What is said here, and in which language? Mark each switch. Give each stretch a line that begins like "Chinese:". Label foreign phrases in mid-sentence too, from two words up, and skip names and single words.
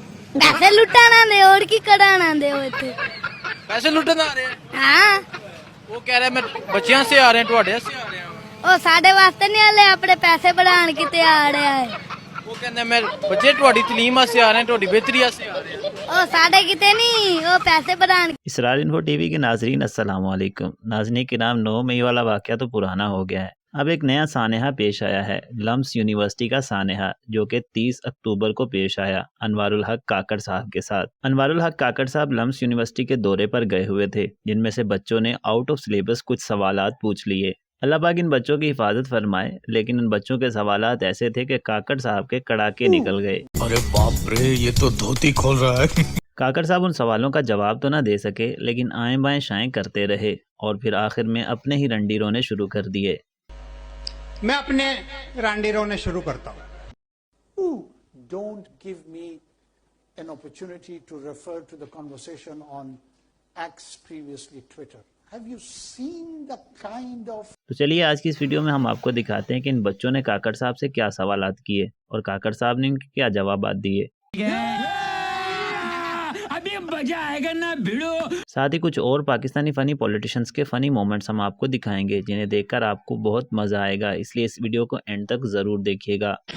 Punjabi: پیسے لٹانا دے اور کی کرانا دے وہ اتھے ਪੈਸੇ ਲੁੱਟਣ ਆ ਰਹੇ ਆ हाँ ਉਹ ਕਹਿ ਰਿਹਾ ਮੈਂ ਬੱਚਿਆਂ ਸੇ ਆ ਰਹੇ ਤੁਹਾਡੇ ਸੇ ਆ ਰਹੇ ਆ او ساڈے واسطے نہیں آلے اپنے پیسے بڑھان کتے آ رہا ہے ਉਹ ਕਹਿੰਦਾ ਮੈਂ ਬੱਚੇ ਤੁਹਾਡੀ ਤਾਲੀਮ ਵਾਸਤੇ ਆ ਰਹੇ ਤੁਹਾਡੀ ਬਿਹਤਰੀ ਵਾਸਤੇ ਆ ਰਹੇ او ساڈے کتے نہیں او پیسے بڑھان
Urdu: اسرار انفو ٹی وی کے ناظرین
Arabic: السلام علیکم.
Urdu: ناظرین کے نام 9 مئی والا واقعہ تو پرانا ہو گیا ہے. اب ایک نیا سانحہ پیش آیا ہے، لمز یونیورسٹی کا سانحہ، جو کہ 30 اکتوبر کو پیش آیا انوار الحق کاکڑ صاحب کے ساتھ. انوار الحق کاکڑ صاحب لمز یونیورسٹی کے دورے پر گئے ہوئے تھے، جن میں سے بچوں نے
English: out of syllabus
Urdu: کچھ سوالات پوچھ لیے. اللہ پاک ان بچوں کی حفاظت فرمائے، لیکن ان بچوں کے سوالات ایسے تھے کہ کاکڑ صاحب کے کڑاکے نکل گئے. ارے باپ رے، یہ تو دھوتی کھول رہا ہے. کاکڑ صاحب ان سوالوں کا جواب تو نہ دے سکے، لیکن آئیں بائیں شائیں کرتے رہے اور پھر آخر میں اپنے ہی رنڈی رونے شروع کر دیے. میں اپنے رانڈی رونے شروع کرتا ہوں.
English: Don't give me an opportunity to refer to the conversation on X, previously Twitter. Have you seen the kind of...
Urdu: تو چلیے آج کی اس ویڈیو میں ہم آپ کو دکھاتے ہیں کہ ان بچوں نے کاکڑ صاحب سے کیا سوالات کیے اور کاکڑ صاحب نے ان کے کیا جوابات دیے. ابھی مزہ آئے گا نا بھڑو. ساتھ ہی کچھ اور پاکستانی
English: funny politicians
Urdu: کے
English: funny moments
Urdu: ہم آپ کو دکھائیں گے، جنہیں دیکھ کر آپ کو بہت مزہ آئے گا، اس لیے اس ویڈیو کو اینڈ تک ضرور دیکھیے گا.